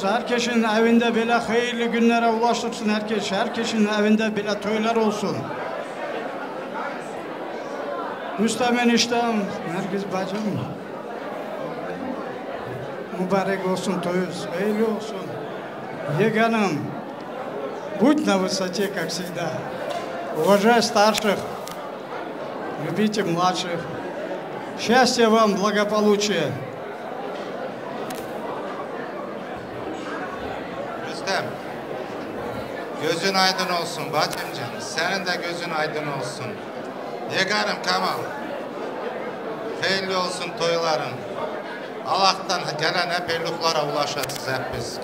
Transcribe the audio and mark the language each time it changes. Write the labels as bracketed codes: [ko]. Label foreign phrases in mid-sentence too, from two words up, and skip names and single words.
[tr] Herkesin evinde böyle hayırlı günlere ulaştırsın. Herkesin evinde böyle toylar olsun. Rüstem eniştem, Nergiz bacım. Mübarek olsun toyuz. Hayırlı olsun. Yeğenim, [ru] будь на высоте, как всегда. Уважай старших. Любите младших. Счастья вам, благополучия. [tr] Rüstem, gözün aydın olsun bacım canım. Senin de gözün aydın olsun. Yeğenim Kamal, hayırlı olsun toyların. Allah'tan gelen hep evliliklara ulaşacağız hep biz.